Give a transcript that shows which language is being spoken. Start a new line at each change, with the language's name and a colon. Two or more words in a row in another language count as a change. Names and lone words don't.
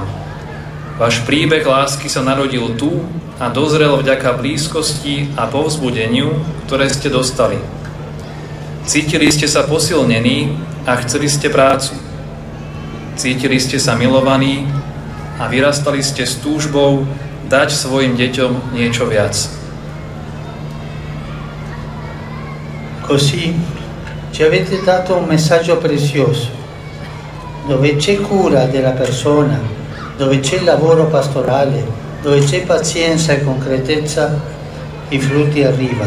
Slovak: Váš príbeh lásky sa narodil tu a dozrel vďaka blízkosti a povzbudeniu, ktoré ste dostali. Cítili ste sa posilnení a chceli ste prácu. Cítili ste sa milovaní a vyrastali ste s túžbou dať svojim deťom niečo viac.
Italian: Così ci avete dato un messaggio prezioso. Dove c'è cura della persona, dove c'è lavoro pastorale, dove c'è pazienza e concretezza, i frutti arrivano.